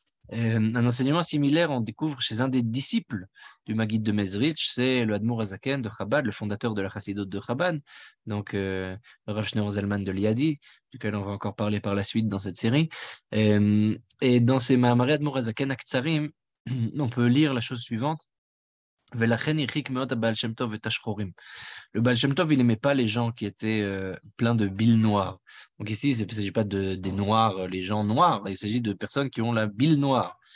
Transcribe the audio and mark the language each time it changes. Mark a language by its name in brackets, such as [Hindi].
[French] Un enseignement similaire, on découvre chez un des disciples du Maguide de Mezrich, c'est le Admour Hazaken de Chabad, le fondateur de la Chassidoute de Chabad, donc le Rav Shneur Zalman de Liadi, duquel on va encore parler par la suite dans cette série. Et dans ces Mahamaré Admour Hazaken Aktsarim, on peut lire la chose suivante. [Hebrew] ולכן הרחיק מאוד הבעל שם טוב את השחורים. [French] Le Baal Shem Tov, il n'aimait pas les gens qui étaient pleins de bile noire. Donc ici, il ne s'agit pas des noirs, les gens noirs, il s'agit de personnes qui ont la bile noire.